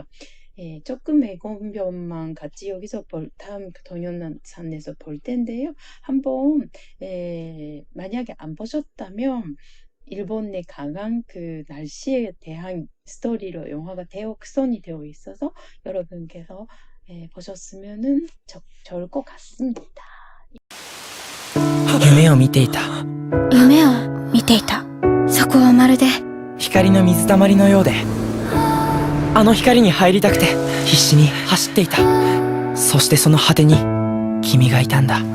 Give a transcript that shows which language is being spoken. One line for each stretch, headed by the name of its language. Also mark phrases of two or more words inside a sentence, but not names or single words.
Korean: 예, 조금의 공변만 같이 여기서 다음 동영상에서 볼 텐데요. 한번 만약에 안 보셨다면 일본의 강한 그 날씨에 대한 스토리로 영화가 구성이 되어 있어서 여러분께서 보셨으면은 좋을 것 같습니다.
Japanese: 夢を見ていた。夢を見ていた。そこはまるで光の水たまりのようで、あの光に入りたくて必死に走っていた。そしてその果てに君がいたんだ。